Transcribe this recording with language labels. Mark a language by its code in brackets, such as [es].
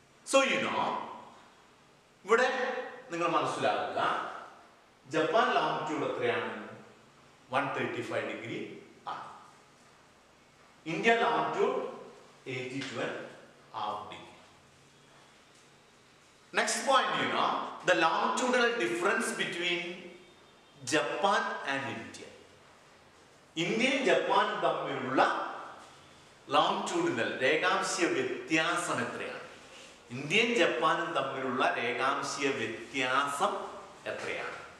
[ml] So ഇവിടെ നിങ്ങൾ മനസ്സിലാക്കുക, ജപ്പാൻ ലോങ്റ്റ്യൂഡ് എത്രയാണ്? 135 ഡിഗ്രി ആണ്. India longitude 82.5 degree. [en] Next point, the longitudinal difference between Japan and India. [ml] ഇന്ത്യയും ജപ്പാനും തമ്മിലുള്ള ലോങ്റ്റ്യൂഡിനൽ രേഖാംശീയ വ്യത്യാസം എത്രയാണ്? ഇന്ത്യയും ജപ്പാനും തമ്മിലുള്ള രേഖാംശീയ വ്യത്യാസം എത്രയാണ്?